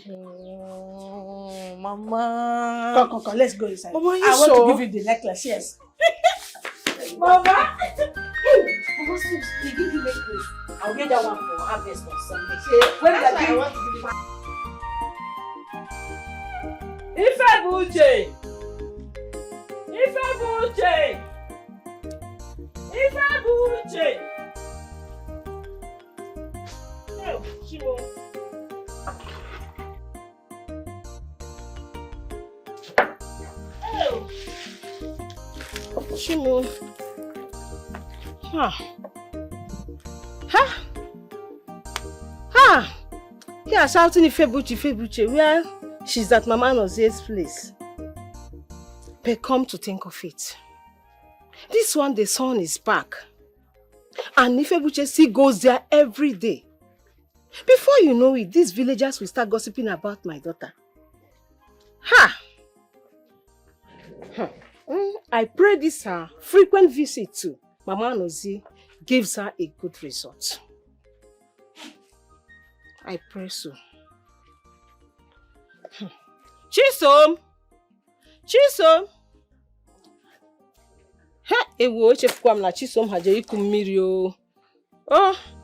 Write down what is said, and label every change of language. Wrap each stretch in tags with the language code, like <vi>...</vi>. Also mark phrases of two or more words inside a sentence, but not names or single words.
<en>Oh, Mama. Come, let's go inside. Mama, I want to give you the necklace, yes. Mama! Mama, you give you necklace. I'll get that one for harvest on Sunday. When I want to give you Ifebuchi! Oh, Shimo. Oh. Shimo. Here shouting Ifebuchi. Where she's at Mama Nozie's place. But come to think of it, this one the son is back. And Ifebuchi still goes there every day. Before you know it, these villagers will start gossiping about my daughter. I pray this frequent visit to Mama Nozie gives her a good result. I pray so. Chisom!</en> <ig>Ewo echefukwa m na Chisom haje iku mmiri o.</ig> <en>Oh.</en>